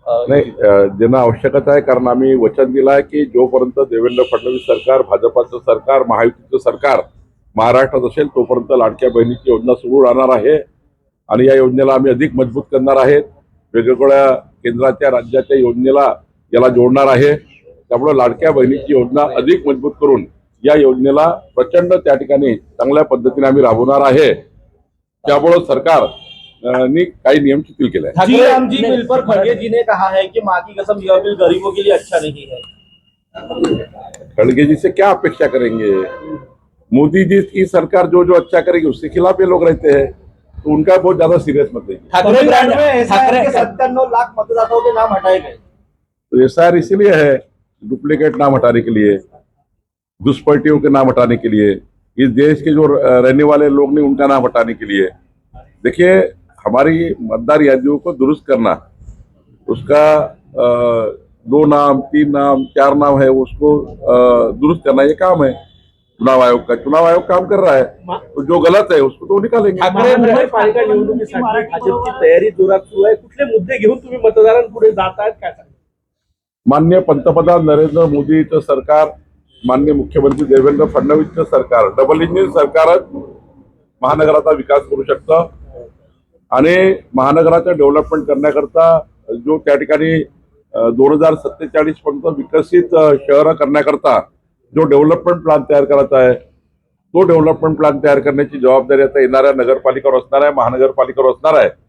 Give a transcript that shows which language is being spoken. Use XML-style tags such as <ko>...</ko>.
<mr>नाही देणं आवश्यकच आहे, कारण आम्ही वचन दिलं आहे की जोपर्यंत देवेंद्र फडणवीस सरकार, भाजपाचं सरकार, महायुतीचं सरकार महाराष्ट्रात असेल तोपर्यंत लाडक्या बहिणीची योजना सुरू राहणार आहे आणि या योजनेला आम्ही अधिक मजबूत करणार आहेत. वेगवेगळ्या केंद्राच्या राज्याच्या योजनेला याला जोडणार आहे. त्यामुळे लाडक्या बहिणीची योजना अधिक मजबूत करून या योजनेला प्रचंड त्या ठिकाणी चांगल्या पद्धतीने आम्ही राबवणार आहे. त्यामुळे सरकार ने काही नियम शिथिल केले हैं.</mr> <hi>जी राम जी बिल पर खड़गे जी ने कहा है कि माँ की कसम यह बिल गरीबों के लिए अच्छा नहीं है। खड़गे जी से क्या अपेक्षा करेंगे? मोदी जी की सरकार जो जो अच्छा करेगी उसके खिलाफ ये लोग रहते हैं, तो उनका बहुत ज्यादा सीरियस मत लीजिए. तमिलनाडु में ऐसा है कि 97 लाख मतदाताओं के नाम हटाए गए। तो SIR इसीलिए है, डुप्लीकेट नाम हटाने के लिए, घुसपैठियों के नाम हटाने के लिए, इस देश के जो रहने वाले लोग नहीं उनका नाम हटाने के लिए. देखिए, हमारी मतदार यादियों को दुरुस्त करना, उसका 2 नाम 3 नाम 4 नाम है उसको दुरुस्त करना ये काम है चुनाव आयोग का. चुनाव आयोग काम कर रहा है, तो जो गलत है उसको तो निकालेंगे.</hi> <mr>महानगरपालिका निवडणुकीसाठी भाजपची तयारी जोरात सुरू आहे. कुठले मुद्दे घेऊन तुम्ही मतदारांपुढे जात आहेत काय सांगा? माननीय पंतप्रधान नरेंद्र मोदीचं सरकार, माननीय मुख्यमंत्री देवेंद्र फडणवीसचं सरकार, डबल इंजिन सरकारच महानगराचा विकास करू शकतं आणि महानगराचं डेव्हलपमेंट करण्याकरता जो त्या ठिकाणी 2047 पर्यंत विकसित शहरं करण्याकरता जो डेव्हलपमेंट प्लॅन तयार करायचा आहे, तो डेव्हलपमेंट प्लॅन तयार करण्याची जबाबदारी आता येणाऱ्या नगरपालिकेवर असणार आहे, महानगरपालिकेवर असणार आहे.</mr>